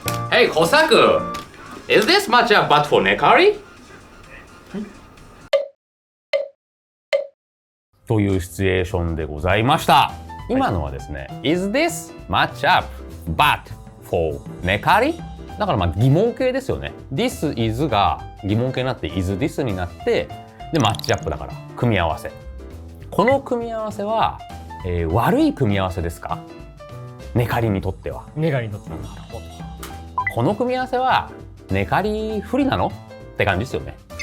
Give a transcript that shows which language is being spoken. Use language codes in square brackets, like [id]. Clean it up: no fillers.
[en] Hey, Kosaku! Is this matchup but for Nekari? [ja] というシチュエーションでございました。今のはですね、 [en] Is this matchup but for Nekari? [ja] だから疑問形ですよね。 [en] This is [ja] が疑問形になって [en] Is this [ja] になって、でマッチアップだから組み合わせ。この組み合わせは、悪い組み合わせですか？ネカリにとっては。ネカリにとっては。なるほど。この組み合わせはネカリ不利なのって感じですよね。